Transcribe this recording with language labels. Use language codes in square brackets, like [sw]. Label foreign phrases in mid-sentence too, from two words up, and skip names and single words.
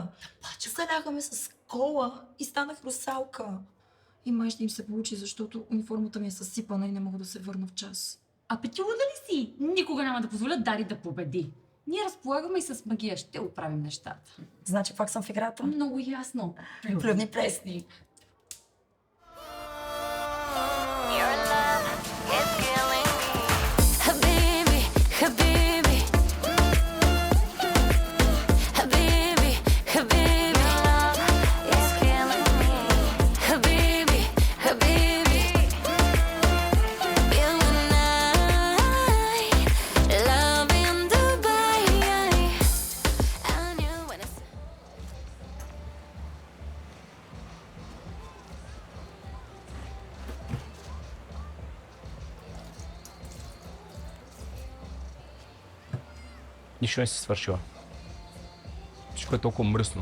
[bg] Заляха ме с кола и станах русалка. И май ще им се получи, защото униформата ми е съсипана и не мога да се върна в час. А петюла ли си? Никога няма да позволя Дари да победи. Ние разполагаме и с магия. Ще оправим нещата. Значи пак съм в играта. Много ясно. Плювни плесни. [en] Habibi, habibi, habibi, habibi, it's killing me. Habibi, habibi, you and I, love in Dubai. I knew when it's [bg] Нищо не си свършила. Всичко е толкова мръсно.